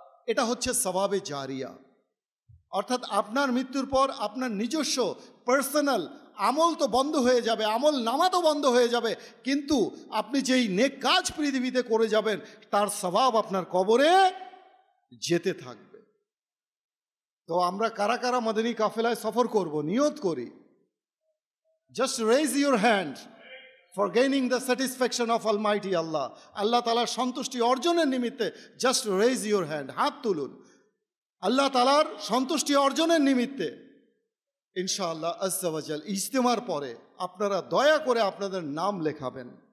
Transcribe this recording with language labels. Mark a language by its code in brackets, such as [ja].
[bn] এটা হচ্ছে সওয়াবে জারিয়া। অর্থাৎ আপনার মৃত্যুর পর আপনার নিজস্ব পার্সোনাল আমল তো বন্ধ হয়ে যাবে, আমল নামা তো বন্ধ হয়ে যাবে, কিন্তু আপনি যেই নেক কাজ পৃথিবীতে করে যাবেন তার সওয়াব আপনার কবরে যেতে থাকবে। তো আমরা কারা কারা মাদানী কাফেলায় সফর করব? নিয়ত করি। [en] Just raise your hand for gaining the satisfaction of Almighty Allah. [bn] আল্লাহ তাআলার সন্তুষ্টি অর্জনের নিমিত্তে [en] just raise your hand, [bn] হাত তুলুন। আল্লাহ তাআলার সন্তুষ্টি অর্জনের নিমিত্তে ইনশাআল্লাহ আজ্জা ওয়া জাল ইজতিমার পরে আপনারা দয়া করে আপনাদের নাম লেখাবেন।